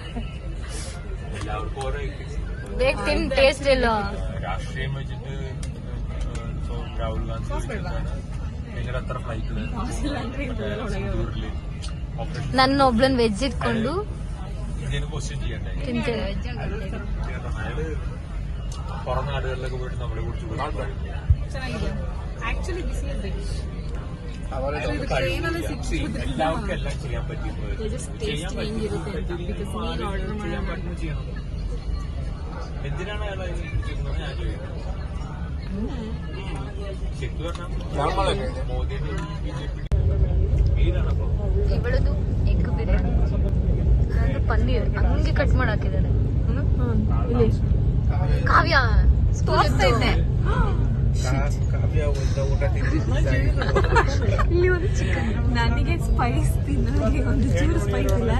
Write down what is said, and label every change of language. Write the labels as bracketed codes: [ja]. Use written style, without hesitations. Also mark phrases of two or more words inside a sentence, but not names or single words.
[kn] ಬೇಗ ತಿನ್, ಟೇಸ್ಟ್ ಇಲ್ಲ. ನನ್ನ ಒಬ್ಳನ್ ವೆಜ್ ಇಟ್ಕೊಂಡು ತಿಂತೇನೆ. [ml] പുറം നാടുകളിലൊക്കെ പോയിട്ട് നമ്മളെ കുറിച്ച് എല്ലാവർക്കും എല്ലാം ചെയ്യാൻ പറ്റും. എന്തിനാണ് അയാൾ ചെയ്യുന്നത് ഞാൻ ചോദിക്കുന്നത്. ശരിക്കും പറഞ്ഞാൽ മോദിയുടെ BJP മെയിനാണപ്പോ [kn] ಇವಳದು ಎಗ್ ಬಿರಿಯಾನಿ, ನಂದು ಪನ್ನೀರ್ ಹಂಗೆ ಕಟ್ ಮಾಡಿ ಹಾಕಿದ್ದಾರೆ. ಕಾವ್ಯ ತೋರಿಸ್ತಾ ಇದ್ದೆ. ಇಲ್ಲಿ ಒಂದು ಚಿಕನ್, ನನಗೆ ಸ್ಪೈಸ್ ತಿನ್ನೋಕೆ ಒಂದು ಚೂರು ಸ್ಪೈಸ್ ಇಲ್ಲ.